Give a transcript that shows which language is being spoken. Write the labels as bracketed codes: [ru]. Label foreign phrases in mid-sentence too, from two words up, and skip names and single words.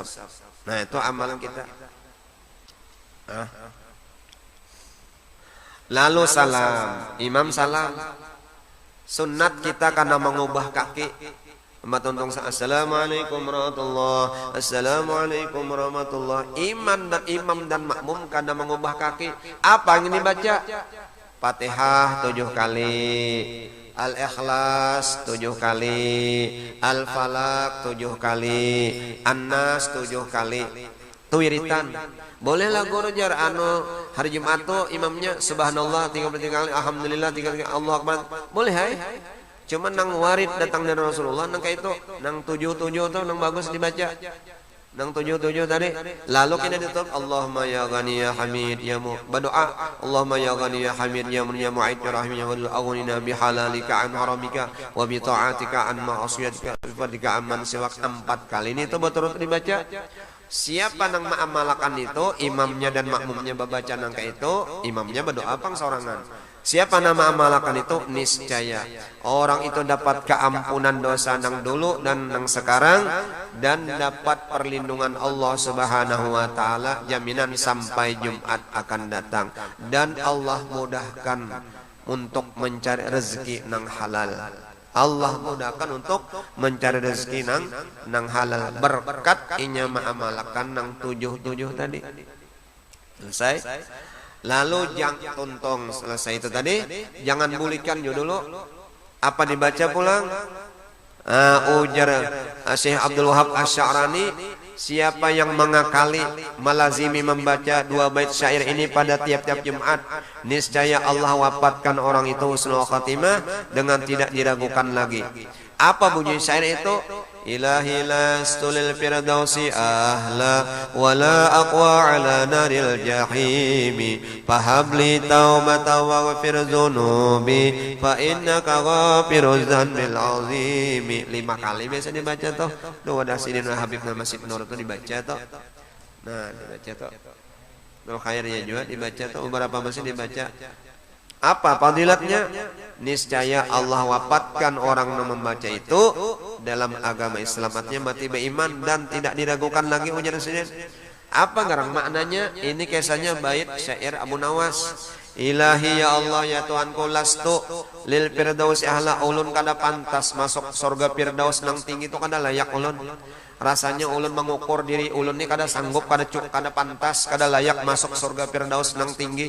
[id] Nah itu amalan kita. Lalu salam, imam salam. Sunnat kita karena mengubah kaki. [ar] Tuntung السلام عليكم ورحمة الله، السلام عليكم ورحمة الله. [id] Imam dan makmum karena mengubah kaki. Apa yang dibaca? Fatihah 7 kali, Al-Ikhlas 7 kali, Al-Falaq 7 kali, An-Nas 7 kali. Itu wiritan. Bolehlah guru jar hari Jumat tuh imamnya subhanallah 33 kali, alhamdulillah 3 kali, [ar] الله أكبر. [id] Boleh hai. [bjn] Cuman nang warid datang dari Rasulullah nang kayak itu, nang 77 tuh nang bagus dibaca. Nang 77 tadi. [id] Lalu kita ditutup [ar] اللهم يا غني يا حميد [id] ya berdoa [ar] اللهم يا غني يا حميد يا معيد يا رحيم يا ودود أغننا بحلالك عن حرامك وبطاعتك عن معصيتك وفضلك عمن سواك 4 kali. [bjn] Ini itu betul-betul dibaca. Siapa nang mengamalkan itu, imamnya dan makmumnya membaca nangka itu, imamnya berdoa pang sorangan. Siapa nama amalkan itu, niscaya orang itu dapat keampunan dosa nang dulu dan nang sekarang, dan dapat perlindungan Allah [ar] سبحانه وتعالى, [bjn] jaminan sampai Jumat akan datang, dan Allah mudahkan untuk mencari rezeki nang halal. Allah mudahkan untuk mencari rezeki nang halal berkat inya mengamalkan nang 77 tadi. [id] Selesai. [bjn] Lalu jangan tuntong selesai itu tadi, jangan bulikan dulu. Apa dibaca pulang? [id] Ujar Syekh Abdul Wahab Asy-Sya'rani, siapa yang mengakali melazimi membaca 2 bait syair ini pada tiap-tiap Jumat, niscaya Allah wafatkan orang itu [ar] حسن الخاتمة [id] dengan tidak diragukan lagi. Apa bunyi syair itu? [ar] إلهي لست للفردوس أهلا ولا أقوى على نار الجحيم فهب لي توبة واغفر ذنوبي فإنك غافر الذنب العظيم. [bjn] 5 kali biasa dibaca toh. Wadah sidin Habib Masjid Nur itu dibaca toh. Nah, dibaca toh. Doa khairnya juga dibaca toh, beberapa masih dibaca. [id] Apa fadilatnya? Niscaya Allah wafatkan orang yang membaca itu dalam agama Islam, artinya mati beriman dan tidak diragukan lagi ujar Sidin. [bjn] Apa garang maknanya? Ini kisahnya bait syair Abu Nawas. Ilahi ya Allah ya Tuhanku [ar] لست للفردوس أهلا, [bjn] ulun kada pantas masuk surga firdaus nang tinggi itu kada layak ulun. Rasanya ulun mengukur diri ulun ini kada sanggup, kada pantas, kada layak masuk surga firdaus nang tinggi.